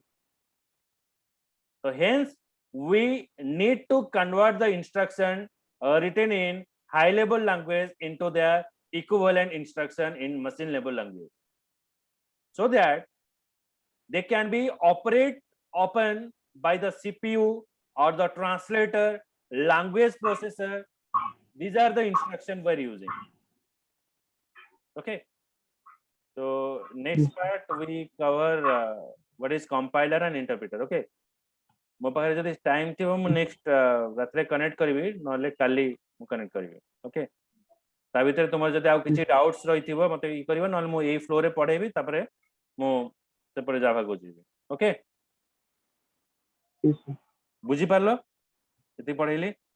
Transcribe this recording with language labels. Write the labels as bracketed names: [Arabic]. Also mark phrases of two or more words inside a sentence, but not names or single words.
[English] So hence, we need to convert the instruction written in high level language into their equivalent instruction in machine level language, so that they can be operate open by the CPU or the translator, language processor. These are the instructions we're using. Okay. So next Yes. part we cover what is compiler and interpreter. Okay. [Odia] ମୋ ପାଖରେ ଯଦି ଟାଇମ୍ ଥିବ ମୁଁ ନେକ୍ସଟ ରାତିରେ କନେକ୍ଟ କରିବି, ନହେଲେ କାଲି ମୁଁ କନେକ୍ଟ କରିବି। ଓକେ, ତା ଭିତରେ ତୁମର ଯଦି ଆଉ କିଛି ଡାଉଟ୍ସ ରହିଥିବ ମତେ ଇ କରିବ, ନହେଲେ ମୁଁ ଏଇ ଫ୍ଲୋରେ ପଢେଇବି, ତାପରେ ମୁଁ ସେପଟେ ଜାଭାକୁ ଯିବି। ଓକେ, ବୁଝିପାରିଲ ଏତିକି ପଢେଇଲି?